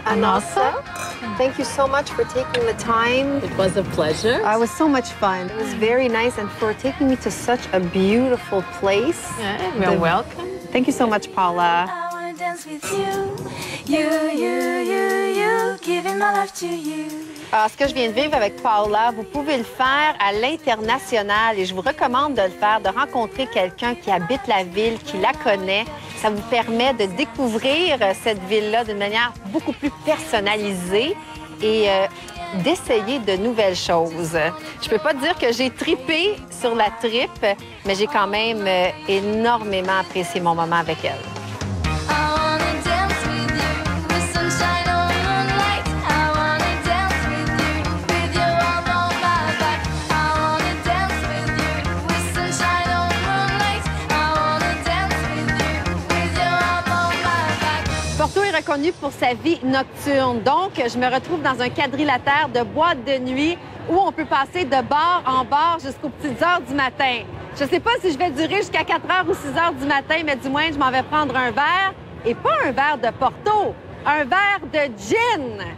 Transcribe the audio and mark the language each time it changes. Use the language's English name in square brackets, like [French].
[English] Anasa, thank you so much for taking the time. It was a pleasure. It was so much fun. It was very nice, and for taking me to such a beautiful place. Yeah, you're welcome. Thank you so much, Paula. I wanna dance with you, giving my life to you. [French] Alors, ce que je viens de vivre avec Paula, vous pouvez le faire à l'international et je vous recommande de le faire, de rencontrer quelqu'un qui habite la ville, qui la connaît. Ça vous permet de découvrir cette ville-là d'une manière beaucoup plus personnalisée et d'essayer de nouvelles choses. Je peux pas dire que j'ai tripé sur la tripe, mais j'ai quand même énormément apprécié mon moment avec elle. [English] I wanna dance with you, with sunshine or moonlight. I wanna dance with your arm on my back. I wanna dance with you, with sunshine or moonlight. I wanna dance with your arm on my back. [French] Porto est reconnu pour sa vie nocturne. Donc, je me retrouve dans un quadrilatère de boîtes de nuit où on peut passer de bar en bar jusqu'aux petites heures du matin. Je ne sais pas si je vais durer jusqu'à 4 heures ou 6 heures du matin, mais du moins, je m'en vais prendre un verre. Et pas un verre de Porto, un verre de gin.